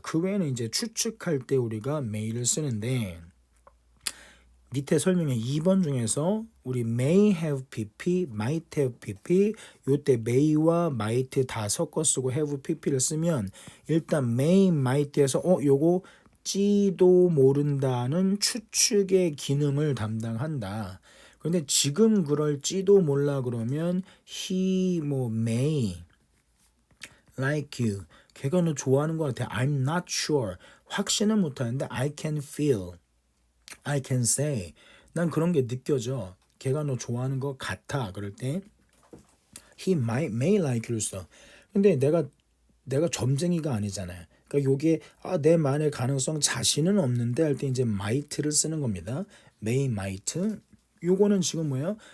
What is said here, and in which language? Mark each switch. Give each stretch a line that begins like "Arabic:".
Korean: 그 외에는 이제 추측할 때 우리가 may를 쓰는데 밑에 설명에 2번 중에서 우리
English: may have pp, might have pp
Korean: 요때 may와 might 다 섞어 쓰고 have pp를 쓰면 일단 may, might에서 요거 찌도 모른다는 추측의 기능을 담당한다. 그런데 지금 그럴지도 몰라 그러면
English: he may like you.
Korean: 걔가 너 좋아하는 것 같아.
English: I'm not sure.
Korean: 확신은 못하는데
English: I can feel. I can say.
Korean: 난 그런 게 느껴져. 걔가 너 좋아하는 것 같아. 그럴 때
English: he may like you
Korean: 를 써. 근데 내가 점쟁이가 아니잖아요. 그러니까 요게 내 말의 가능성 자신은 없는데 할 때 이제 might를 쓰는 겁니다. may might. 요거는 지금 뭐예요?